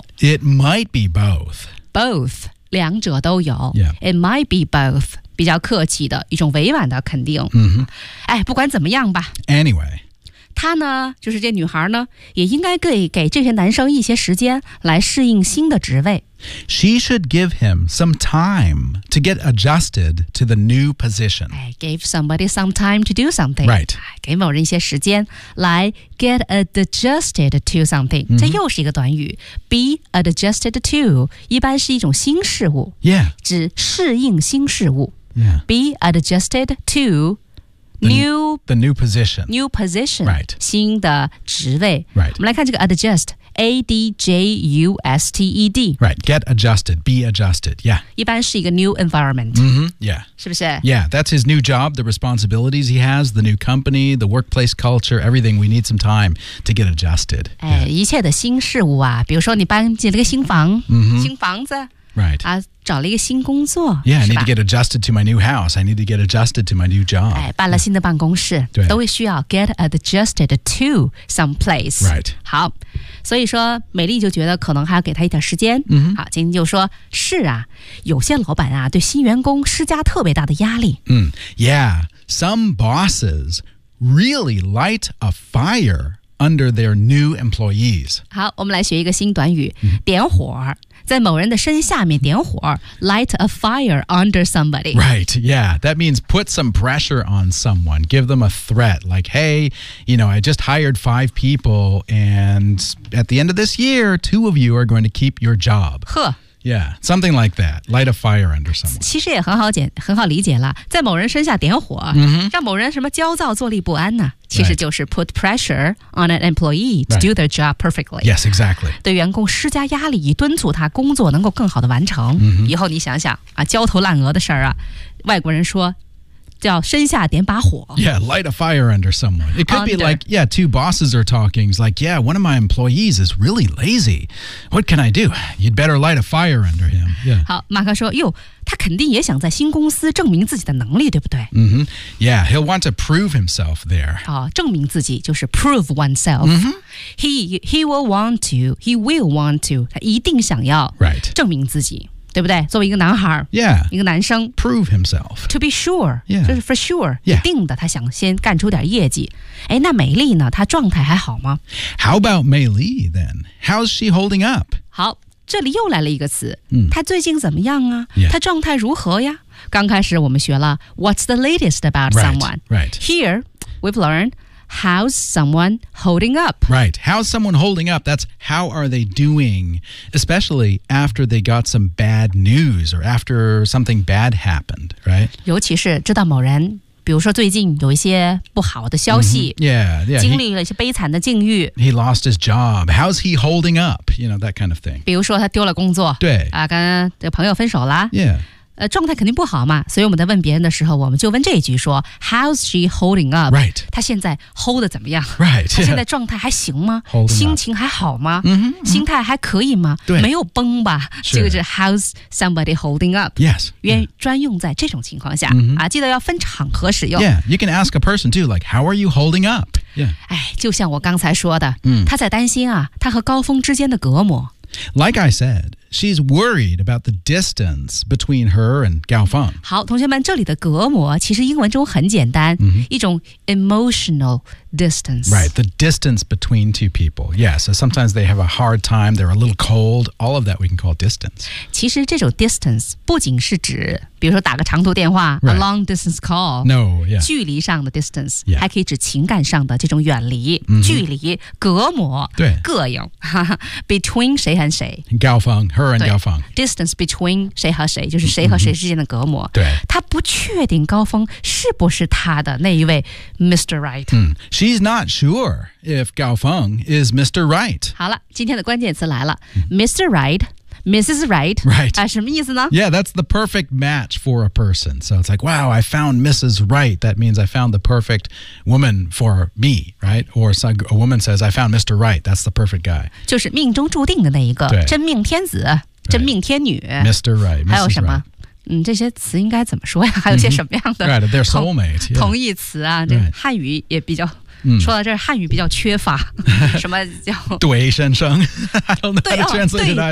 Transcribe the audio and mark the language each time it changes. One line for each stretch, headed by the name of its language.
English: It might be both.
Chinese: Both, 两者都有。
English: Yeah. It might be both,
Chinese: 比较客气的一种委婉的肯定。嗯、哎不管怎么样吧。
English: Anyway.
Chinese: 她呢就是这女孩呢也应该给这些男生一些时间来适应新的职位。
English: She should give him some time to get adjusted to the new position. Give somebody some time to do something. Right.
Chinese: 给某人一些时间来
English: get adjusted to something.、 Mm-hmm.
Chinese: 这又是一个短语。
English: Be adjusted to
Chinese: 一般是一种新事物。
English: Yeah. 指适应新事物。 Yeah. Be adjusted to the new position. New position. Right.
Chinese: 新的职位。
English: Right.
Chinese: 我们来看这个 adjust. A-D-J-U-S-T-E-D.
English: Right, get adjusted, be adjusted, yeah.
Chinese: 一般是一个
English: new environment. Mm-hmm, yeah.
Chinese: 是不是?
English: Yeah, that's his new job, the responsibilities he has, the new company, the workplace culture, everything. We need some time to get adjusted.
Chinese: 哎、yeah. ，一切的新事物啊，比如说你搬进了个新房、 mm-hmm. 新房子。
English: Right.
Chinese: 找了一个新工作。
English: Yeah, I need to get adjusted to my new house. I need to get adjusted to my new job.
Chinese: 搬了新的办公室。对。都会需要
English: get adjusted to some place. Right.
Chinese: 好。所以说美丽就觉得可能还要给他一点时间。 Mm-hmm. 好，晶晶就说是啊，有些老板啊对新员工施加特别大的压力。
English: Yeah, some bosses really light a fire under their new employees.
Chinese: 好，我们来学一个新短语，点火。在某人的身下面点火
English: light a fire under somebody. Right, yeah. That means put some pressure on someone. Give them a threat. Like, hey, you know, I just hired 5 people and at the end of this year, 2 of you are going to keep your job. 呵。 Yeah, something like that. Light a fire under someone.
Chinese: 其实也很好理解了。在某人身下点火、 mm-hmm. 让某人什么焦躁坐立不安呢、啊、其实就是
English: put pressure on an employee to、right. do their job perfectly. Yes, exactly.
Chinese: 对员工施加压力以敦促他工作能够更好的完成、 mm-hmm. 以后你想想啊，焦头烂额的事儿啊，外国人说叫身下点把火。
English: Yeah, light a fire under someone. It could under. be like, yeah, 2 bosses are talking. It's like, yeah, one of my employees is really lazy. What can I do? You'd better light a fire under him. Yeah.
Chinese: 好，马克说，哟，他肯定也想在新公司证明自己的能力，对不对？
English: Mm-hmm. Yeah, he'll want to prove himself there.
Chinese: 好，证明自己就是 prove oneself. Mm-hmm.
English: He will want to.
Chinese: 他一定想要
English: right.
Chinese: 证明自己。对不对？作为一个男孩
English: yeah,
Chinese: 一个男生
English: prove himself to be sure、 yeah.
Chinese: 就是
English: for sure、 yeah.
Chinese: 一定的他想先干出点业绩哎，那美丽呢她状态还好吗
English: How about 美丽 then? How's she holding up?
Chinese: 好这里又来了一个词、她最近怎么样啊、
English: yeah.
Chinese: 她状态如何呀刚开始我们学了
English: What's the latest about someone? Right, right. Here we've learnedHow's someone holding up? Right. How's someone holding up? That's how are they doing, especially after they got some bad news or after something bad happened, right?
Chinese: 尤其是知道某人比如说最近有一些不好的消息、
English: mm-hmm. yeah, yeah,
Chinese: 经历了一些悲惨的境遇
English: he lost his job How's he holding up? You know, that kind of thing
Chinese: 比如说他丢了工作对、跟这个朋友分手了
English: Yeah.
Chinese: 状态肯定不好嘛，所以我们在问别人的时候，我们就问这一句说
English: How's she holding up? Right.
Chinese: 她现在 hold 的怎么样
English: Right.
Chinese: 她现在状态还行吗
English: Holding
Chinese: 心情还好吗、 mm-hmm. 心态还可以吗对没有崩吧这个是
English: How's somebody holding up? Yes.
Chinese: 专用在这种情况下、 mm-hmm. 啊，记得要分场合使用
English: Yeah. You can ask a person too, like, how are you holding up?
Chinese: Yeah. 就像我刚才说的、 mm. 她在担心啊，她和高峰之间的隔膜
English: Like I said,She's worried about the distance between her and Gao Feng.
Chinese: 好，同学们，这里的隔膜其实英文中很简单、 mm-hmm. 一种
English: emotional distance. Right, the distance between two people. Yeah, so sometimes they have a hard time, they're a little cold, all of that we can call distance.
Chinese: 其实这种 distance 不仅是指比如说打个长途电话、
English: right. a long distance call. No, yeah.
Chinese: 距离上的 distance、
English: yeah.
Chinese: 还可以指情感上的这种远离、 mm-hmm. 距离隔膜对膈应 between 谁和谁
English: Gao Feng. Her and Gao Feng.
Chinese: Distance between 谁和谁就是谁和谁之间的隔膜、 mm-hmm. 对她不确定高峰是不是她的那一位 Mr.
English: Right、 mm. She's not sure if Gao Feng is Mr. Right
Chinese: 好了今天的关键词来了、mm-hmm. Mr. Right Mrs. Right
English: Right、
Chinese: 什么意思呢
English: Yeah, that's the perfect match for a person So it's like, wow, I found Mrs. Right That means I found the perfect woman for me, right? Or a woman says, I found Mr. Right That's the perfect guy
Chinese: 就是命中注定的那一个真命天子、
English: right.
Chinese: 真命天女
English: Mr. Right, Mrs.
Chinese: 还有什么、
English: right.
Chinese: 这些词应该怎么说呀还有些什么样的、
English: mm-hmm. Right, they're soulmate
Chinese: 同义词啊、
English: right.
Chinese: 这汉语也比较说到这儿汉语比较缺乏什么叫对先生
English: I don't know how to translate it either